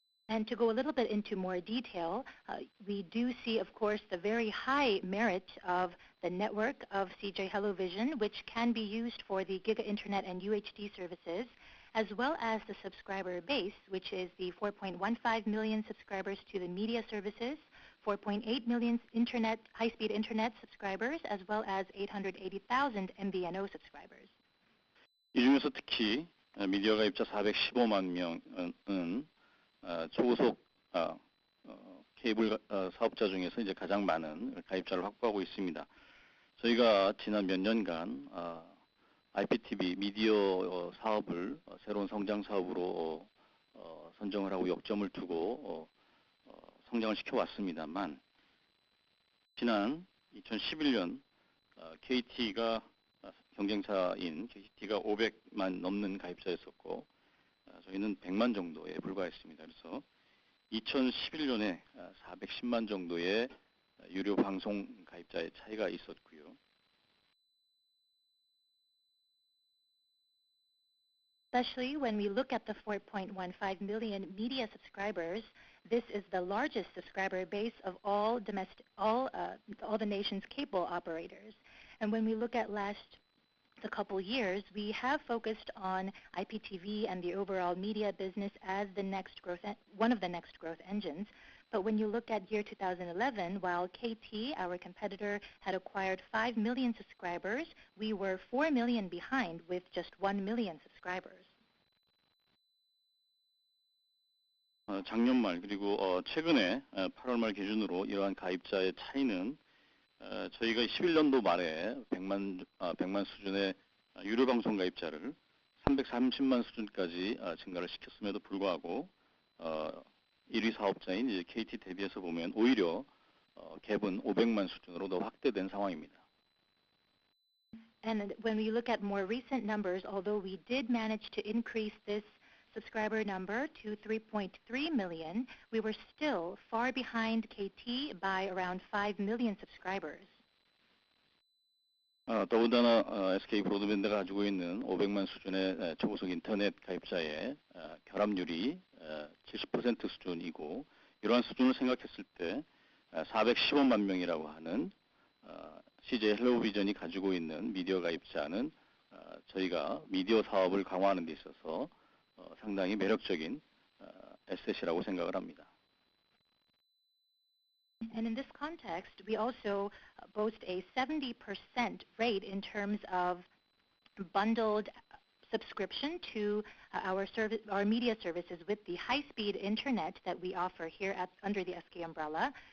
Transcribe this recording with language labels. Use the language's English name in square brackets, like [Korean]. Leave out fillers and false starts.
[English] And to go a little bit into more detail, we do see, of course, the very high merit of the network of CJ HelloVision, which can be used for the Giga Internet and UHD services, as well as the subscriber base, which is the 4.15 million subscribers to the media services, 4.8 million high-speed internet subscribers, as well as 880,000 MVNO subscribers. [Korean] 이 중에서 특히 미디어 가입자 415만 명은 초고속 케이블 사업자 중에서 이제 가장 많은 가입자를 확보하고 있습니다. 저희가 지난 몇 년간 IPTV 미디어 사업을 새로운 성장 사업으로 선정을 하고 역점을 두고 성장을 시켜왔습니다만 지난 2011년 KT가 경쟁사인 KT가 500만 넘는 가입자였었고 저희는 100만 정도에 불과했습니다. 그래서 2011년에 410만 정도의 유료 방송 가입자의 차이가 있었고요. [English] Especially when we look at the 4.15 million media subscribers, this is the largest subscriber base of all the nation's cable operators. And when we look at the couple years, we have focused on IPTV and the overall media business as one of the next growth engines. But when you look at year 2011, while KT, our competitor, had acquired 5 million subscribers, we were 4 million behind with just 1 million subscribers. [Korean] 작년 말 그리고 최근에 8월 말 기준으로 이러한 가입자의 차이는 저희가 11년도 말에 100만 수준의 유료 방송 가입자를 330만 수준까지 증가를 시켰음에도 불구하고 1위 사업자인 이제 KT 대비해서 보면 오히려 갭은 500만 수준으로 더 확대된 상황입니다. [English] And when we look at more recent numbers, although we did manage to increase this subscriber number to 3.3 million, we were still far behind KT by around 5 million subscribers. [Korean] 더군다나 SK 브로드밴드가 가지고 있는 500만 수준의 초고속 인터넷 가입자의 결합률이 70% 수준이고, 이러한 수준을 생각했을 때 415만 명이라고 하는 CJ 헬로비전이 가지고 있는 미디어 가입자는 저희가 미디어 사업을 강화하는 데 있어서 상당히 매력적인 에셋이라고 생각을 합니다. [English] And in this context, we also boast a 70% rate in terms of bundled subscription to our media services with the high-speed internet that we offer here under the SK umbrella.